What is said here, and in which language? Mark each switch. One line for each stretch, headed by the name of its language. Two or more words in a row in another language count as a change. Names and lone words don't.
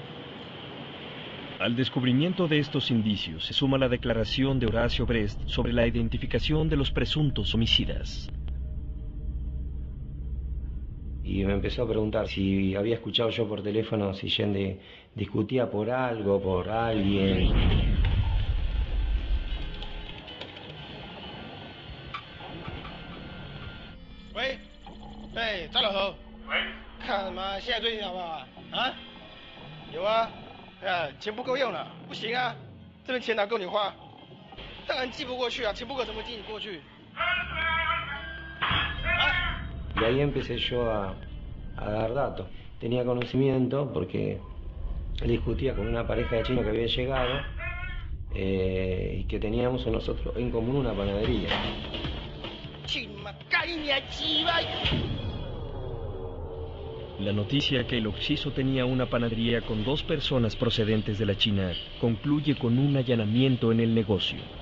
Spanish: Al descubrimiento de estos indicios se suma la declaración de Horacio Brest sobre la identificación de los presuntos homicidas. Y me empezó a preguntar si había escuchado yo por teléfono si Jen discutía por algo, por alguien.
Chinese: Wey, 张老头，看什么？现在最近好不好啊？有啊，钱不够用了，不行啊，这边钱哪够你花？当然寄不过去啊，钱不够怎么寄你过去？
Spanish: Y ahí empecé yo a dar datos. Tenía conocimiento porque discutía con una pareja de chinos que había llegado y que teníamos nosotros en común una panadería. La noticia que el occiso tenía una panadería con dos personas procedentes de la China concluye con un allanamiento en el negocio.